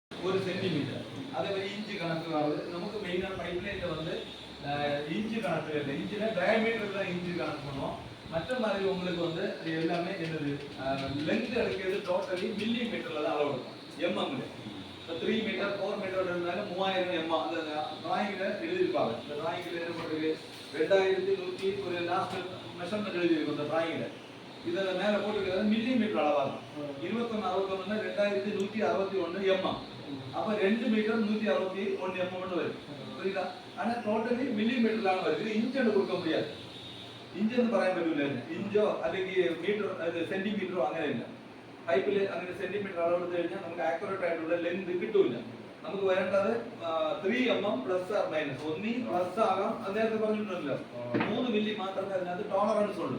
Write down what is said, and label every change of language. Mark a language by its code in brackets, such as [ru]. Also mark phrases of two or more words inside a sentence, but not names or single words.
[ml] 1 സെന്റിമീറ്റർ. അതേപോലെ ഇഞ്ച് കണക്ക് നമുക്ക് മെയിൻ പൈപ്പ് ലൈനിൽ [ta] வந்து இன்ச்சு கணக்கு இல்லை, இன்ச்சில் டயமீட்டர் தான் இன்ச்சு கணக்கு பண்ணுவோம். மற்ற மாதிரி உங்களுக்கு வந்து எல்லாமே என்னது லென்த் எடுக்கிறது டோட்டலி மில்லி மீட்டரில் தான் அளவு எடுக்கும், எம்எம்ல. இப்போ 3 மீட்டர் 4 மீட்டர் இருந்தாலும் 3000 எம்எம் அந்த டிராயிங்கில் எழுதியிருப்பாங்க. இந்த டிராயிங்கில் என்ன பண்ணுறது 2100 ஒரு [en] last measurement [ta] எழுதியிருக்கும் இந்த டிராயிங்கில். இதில் மேலே போட்டுக்கிறது மில்லி மீட்டர் அளவாக இருக்கும். 2161 2161 எம்எம். அப்போ 2 மீட்டர் 161 எம்எம்னு வரும், புரியுதா? ஆனால் டோட்டலி மில்லி மீட்டர்லாம் வருது, இன்ச்சு கொடுக்க முடியாது. [ml] ഇഞ്ചെന്ന് പറയാൻ പറ്റില്ല, ഇഞ്ചോ അല്ലെങ്കിൽ മീറ്റർ സെന്റിമീറ്ററോ അങ്ങനെയില്ല. പൈപ്പിൽ അങ്ങനെ സെന്റിമീറ്റർ അളവെടുത്ത് കഴിഞ്ഞാൽ നമുക്ക് ആക്യുറേറ്റ് ആയിട്ടുള്ള ലെങ്ത് കിട്ടൂല. നമുക്ക് വേണ്ടത് 3 mm [en] plus or minus. [ml] ഒന്നി പ്ലസ് ആകാം, അത് നേരത്തെ പറഞ്ഞിട്ടുണ്ടല്ലോ 3 മില്ലി മാത്രമേ അതിനകത്ത് ടോളറൻസ് ഉള്ളൂ.